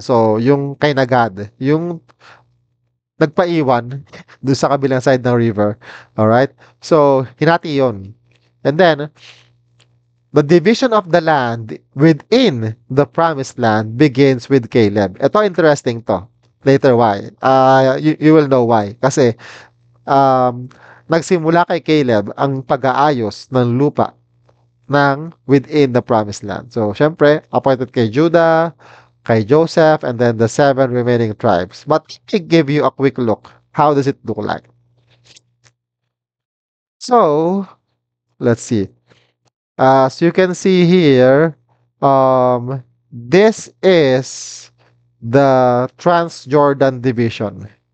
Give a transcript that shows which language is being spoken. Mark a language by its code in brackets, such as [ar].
[tl] So, yung kay Nagad, yung nagpaiwan doon sa kabilang side ng river. Alright? So, hinati yon. [en] And then, the division of the land within the promised land begins with Caleb. [tl] Ito, interesting to. [en] Later, why? You will know why. [tl] Kasi, nagsimula kay Caleb ang pag-aayos ng lupa ng [en] within the promised land. So, [tl] syempre, [en] appointed [tl] kay Judah, kay Joseph, [en] and then the 7 remaining tribes. But let me give you a quick look. How does it look like? So, let's see. As you can see here, this is the Transjordan division.